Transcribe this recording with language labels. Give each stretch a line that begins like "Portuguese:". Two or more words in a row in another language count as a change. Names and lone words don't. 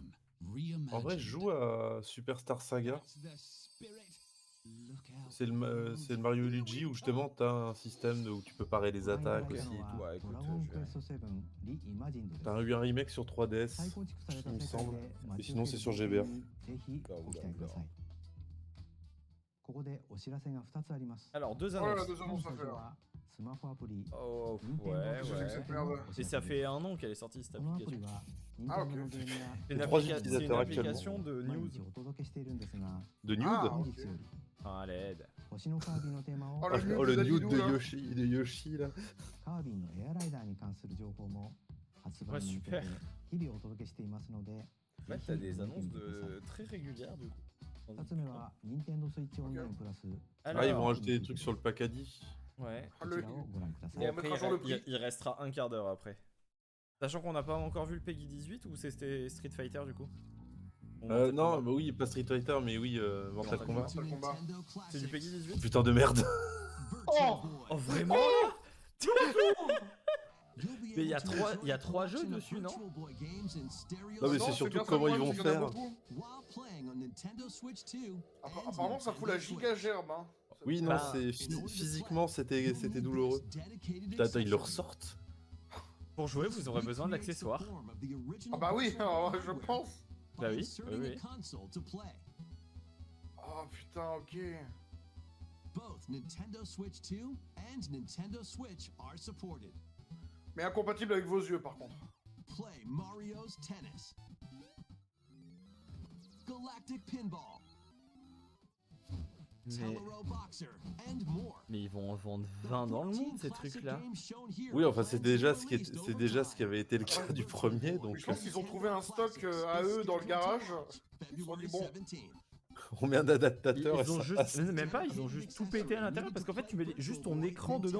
French: En vrai, je joue à Superstar Saga. C'est le Mario et Luigi où justement t'as un système où tu peux parer les attaques aussi et tout. Ouais, écoute, T'as eu un remake sur 3DS, il me semble. Et sinon, c'est sur GBA.
Japanese: ご期待ください。ここでお知らせが2つあります。
French: Alors, deux Oh là là, annonces. 2 annonces à
Japanese: 最初
French: faire.
Japanese: はスマホアプリ
French: Oh, Nintendo ouais, Je sais que c'est ouais. merde. Et ça fait un an qu'elle est sortie cette
Japanese: このアプリ
French: application.
Japanese: は
French: Ah, ok.
Japanese: Nintendo のゲームや
French: C'est une, 3 c'est une utilisateurs application de
Japanese: 毎
French: news.
Japanese: 日お届けしているんですが、
French: De Nude Ah,
Japanese: 本
French: ok.
Japanese: 日より
French: Ah, l'aide.
Japanese: 星のカービィのテーマを
French: Oh, Oh, le nude le de nude Dadidou, de là. Yoshi là.
Japanese: カービィのエアライダーに関する情報も発売に向けて
French: Ouais, super.
Japanese: 日々お届けしていますので、
French: En fait, t'as des annonces très régulières du coup.
Japanese: 2 つ目は Nintendo Switch Online プラス
French: Ah, ils vont Alors, rajouter des trucs sur le Pacadi. ouais. Ah,
Japanese: こちらをご覧ください。
French: Et Et on après, mettra sur le prix. il restera un quart d'heure après. Sachant qu'on n'a pas encore vu le Peggy 18 ou c'était Street Fighter du coup? Ou Mortal Non, Kombat. bah oui, pas Street Fighter, mais oui, Mortal Mortal Kombat. Mortal Kombat. C'est du Peggy 18? Putain de merde. Oh Oh, vraiment? Mais il y a trois jeux dessus, non? Non, mais c'est Non, surtout bien ça, comment le ils vont problème, c'est qu'il y en a faire. beaucoup.
English: While playing on Nintendo Switch 2 and
French: Apparemment, ça fout la giga gerbe. Hein. Oui, non, Bah, c'est physiquement c'était douloureux. Putain, attends, ils le ressortent. Pour jouer, vous aurez besoin de l'accessoire. Ah bah oui, alors, je pense. Bah oui, oui. Oh putain, ok.
English: Both Nintendo Switch 2 and Nintendo Switch are supported.
French: Mais incompatible avec vos yeux, par contre.
English: Play Mario's Tennis, Galactic Pinball,
French: Mais,
English: Telero Boxer, and more.
French: mais ils vont en vendre 20 dans le monde ces trucs-là. Oui, enfin, c'est déjà ce qui avait été le cas du premier, donc Je pense qu'ils ont trouvé un stock à eux dans le garage. Ils se sont dit, bon, combien d'adaptateurs Ils ont et juste, ça- même pas, ils ont juste tout pété à l'intérieur parce qu'en fait tu mets juste ton écran dedans.